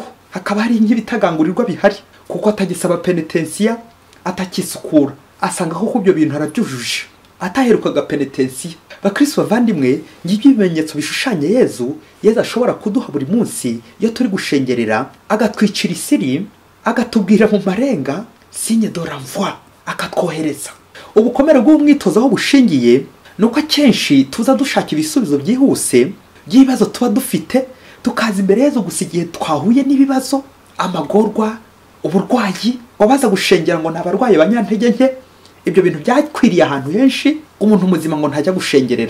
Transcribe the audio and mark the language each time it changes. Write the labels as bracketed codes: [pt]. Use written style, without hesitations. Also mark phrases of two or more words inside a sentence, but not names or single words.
[rw] Hakaba hari nk'ibitagangurirwa bihari, kuko atagisaba penitensiya, atakisukura. Asanga ko ibyo bintu arabyujuje, ataherukaga penitensiya. Bakristo bavandimwe, ngibyo ibimenyetso bishushanya Yezu ashobora kuduha buri munsi iyo turi gushengerera, agatwicira isiri, agatubwira mu marenga [fr] signe de renvoi, [rw] akatwohereza. Ubukomere bw'umwitozo aho bushingiye nuko akenshi tuza dushaka ibisubizo byihuse by'ibibazo tuba dufite, tukaza imbere Yezu gusa igihe twahuye n'ibibazo, amagorwa, uburwayi. Wabaza gushengera ngo ntabarwaye banyantege nke, ibyo bintu byakwiriye ahantu henshi, umuntu muzima ngo ntajya gushengerera.